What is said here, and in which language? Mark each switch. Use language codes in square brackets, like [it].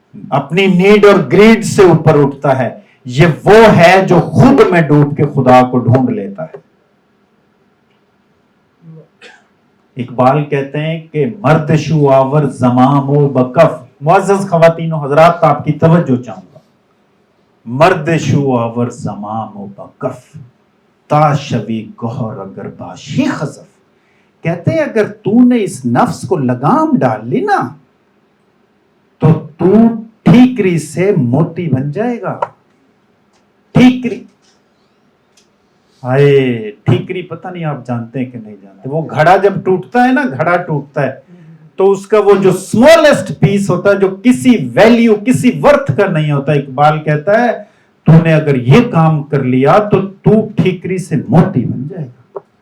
[ur] اپنی نیڈ اور گریڈ سے اوپر اٹھتا ہے. یہ وہ ہے جو خود میں ڈوب کے خدا کو ڈھونڈ لیتا ہے. اقبال کہتے ہیں کہ [fa] مرد شو آور زمام و بکف. [ur] معزز خواتین و حضرات، آپ کی توجہ چاہوں گا. [fa] مرد شو آور زمام و بکف تا شوی گوہر اگر باشی خزف. [ur] کہتے ہیں اگر تو نے اس نفس کو لگام ڈال لی نا تو ٹھیکری سے موتی بن جائے گا. ٹھیکری، ہائے ٹھیکری، پتہ نہیں آپ جانتے ہیں کہ نہیں جانتے. وہ گھڑا جب ٹوٹتا ہے نا، گھڑا ٹوٹتا ہے تو اس کا وہ جو اسمالسٹ پیس ہوتا ہے جو کسی ویلیو کسی ورتھ کا نہیں ہوتا، اقبال کہتا ہے تو نے اگر یہ کام کر لیا تو ٹھیکری سے موتی بن جائے گا.